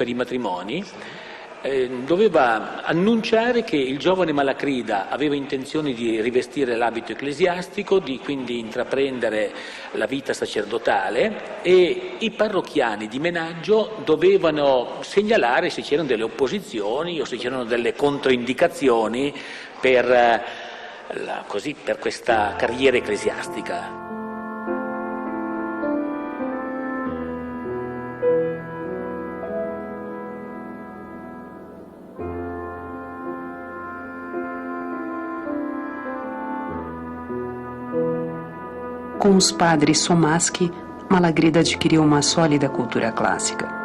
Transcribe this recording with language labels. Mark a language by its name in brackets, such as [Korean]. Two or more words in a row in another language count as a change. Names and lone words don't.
[Italian] i matrimoni, doveva annunciare che il giovane Malagrida aveva intenzione di rivestire l'abito ecclesiastico, di quindi intraprendere la vita sacerdotale, e i parrocchiani di Menaggio dovevano segnalare se c'erano delle opposizioni o se c'erano delle controindicazioni per questa carriera ecclesiastica. [Portuguese] Com os padres Somaschi, Malagrida adquiriu uma sólida cultura clássica.